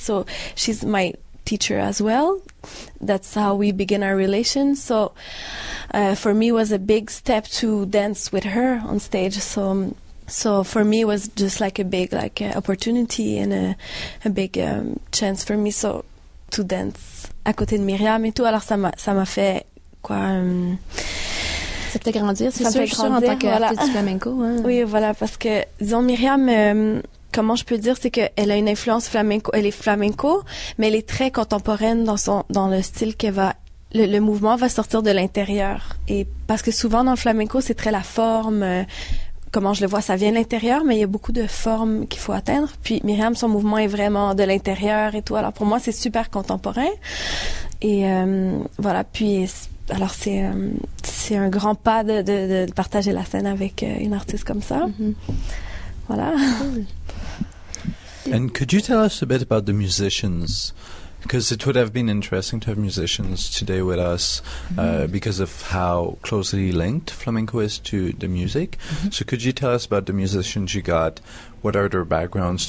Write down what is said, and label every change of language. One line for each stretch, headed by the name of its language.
English: So she's my teacher as well. That's how we begin our relation. So, for me it was a big step to dance with her on stage. So for me it was just like a big, opportunity and a big, chance for me. So, to dance
French: à côté de Myriam et tout. Alors ça m'a fait quoi Ça te fait grandir, c'est ça sûr, me fait grandir, en tant qu'artiste voilà. du flamenco. Hein. Oui, voilà, parce que disons Myriam, comment je peux dire, c'est qu'elle a une influence flamenco. Elle est flamenco, mais elle est très contemporaine dans le style qu'elle va. Le mouvement va sortir de l'intérieur, et parce que souvent dans le flamenco c'est très la forme. Comment je le vois, ça vient de l'intérieur, mais il y a beaucoup de formes qu'il faut atteindre. Puis Myriam, son mouvement est vraiment de l'intérieur et tout. Alors pour moi, c'est super contemporain. Et voilà. Puis alors c'est un grand pas de partager la scène avec une artiste comme ça. Mm-hmm. Voilà.
English: And could you tell us a bit about the musicians? Because it would have been interesting to have musicians today with us because of how closely linked flamenco is to the music. Mm-hmm. So could you tell us about the musicians you got? What are their backgrounds?